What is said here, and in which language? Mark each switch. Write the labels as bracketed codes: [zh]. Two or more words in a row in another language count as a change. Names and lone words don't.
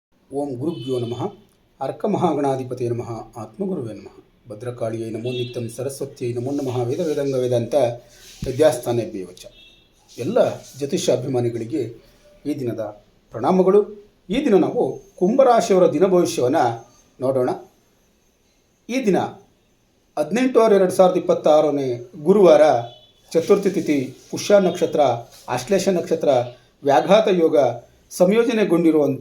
[sa] ಓಂ ಗುರುಭ್ಯೋ ನಮಃ. ಅರ್ಕಮಹಾಗಣಾಧಿಪತಿಯೇ ನಮಃ. ಆತ್ಮಗುರುವೇ ನಮಃ. ಭದ್ರಕಾಳಿಯೈ ನಮೋ ನಿತ್ಯಂ. ಸರಸ್ವತಿಯೈ ನಮೋ ನಮಃ. ವೇದ ವೇದಂಗ ವೇದಾಂತ ವಿದ್ಯಾಸ್ಥಾನೇಭ್ಯೋ ಚ. [kn] ಎಲ್ಲ ಜ್ಯೋತಿಷ್ಯ ಅಭಿಮಾನಿಗಳಿಗೆ ಈ ದಿನದ ಪ್ರಣಾಮಗಳು. ಈ ದಿನ ನಾವು ಕುಂಭರಾಶಿಯವರ ದಿನ ಭವಿಷ್ಯವನ್ನು ನೋಡೋಣ. ಈ ದಿನ 18/6/2026 ಗುರುವಾರ, ಚತುರ್ಥಿ ತಿಥಿ, ಪುಷ್ಯ ನಕ್ಷತ್ರ, ಆಶ್ಲೇಷ ನಕ್ಷತ್ರ, ವ್ಯಾಘಾತ ಯೋಗ ಸಂಯೋಜನೆಗೊಂಡಿರುವಂಥ